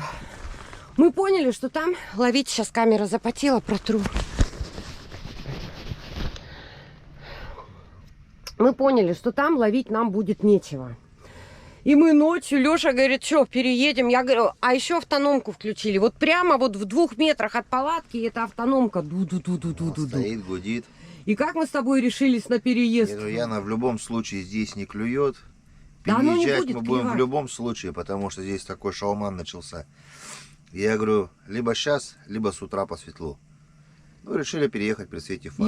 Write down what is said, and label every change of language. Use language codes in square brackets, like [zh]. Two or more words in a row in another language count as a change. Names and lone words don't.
[ru] Мы поняли, что там ловить, сейчас камера запотела, протру. Мы поняли, что там ловить нам будет нечего. И мы ночью, Леша говорит, что, переедем? Я говорю, а еще автономку включили. Вот прямо вот в 2 метрах от палатки эта автономка. Ду-ду-ду-ду-ду-ду. Стоит, гудит. И как мы с тобой решились на переезд? Яна в любом случае здесь не клюет. Да, Переезжать мы будем в любом случае, потому что здесь такой шалман начался. Я говорю, либо сейчас, либо с утра по светлу. Ну, решили переехать при свете фар.